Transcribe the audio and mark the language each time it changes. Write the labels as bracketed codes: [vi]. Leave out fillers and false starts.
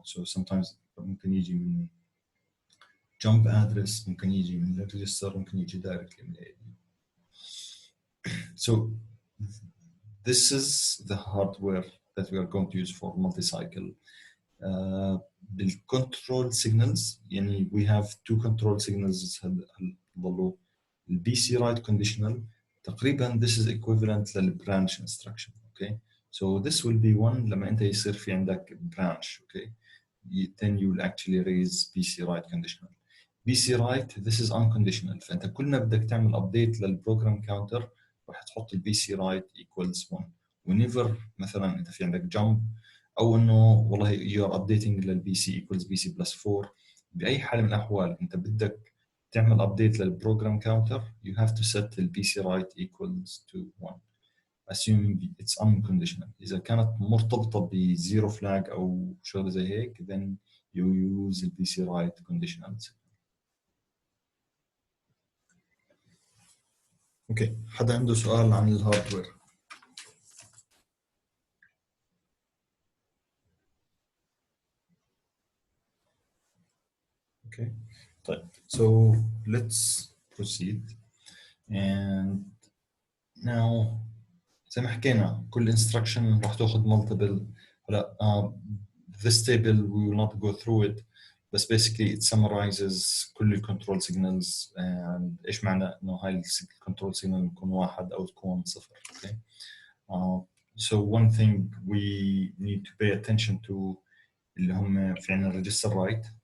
[en] So sometimes [ar] ممكن يجي من jump address, ممكن يجي من ال register, ممكن يجي directly من ALU. [en] So this is the hardware that we are going to use for multi-cycle. بالcontrol signals يعني we have two control signals [ar] ضلوا ال [en] BC write conditional [ar] تقريبا [en] this is equivalent لل branch instruction. Okay, so this will be one [ar] لما انت يصير في عندك [en] branch. Okay, then you will actually raise BC write conditional. BC write this is unconditional, [ar] فانت كل ما بدك تعمل update للprogram counter راح تحط [en] ال BC write equals 1. whenever [ar] مثلا انت في عندك [en] jump [ar] او انه والله [en] you are updating لل BC equals BC plus 4، [ar] باي حال من الاحوال انت بدك تعمل update [en] للprogram counter you have to set the BC write equals to 1 assuming it's unconditional. [ar] اذا كانت مرتبطه ب zero flag او شغله زي هيك [en] then you use the BC write conditional. [ar] اوكي، حدا عنده سؤال عن الهاردوير؟ اوكي طيب [en] so let's proceed and now [ar] زي ما حكينا كل instruction راح تاخذ multiple. هلا [en] this table we will not go through it [ar] بس basically it summarizes كل ال control signals and ايش معنى انه هاي ال control signal تكون واحد او تكون صفر. Okay. [en] So one thing we need to pay attention to [ar] اللي هم في عنا [en] register write.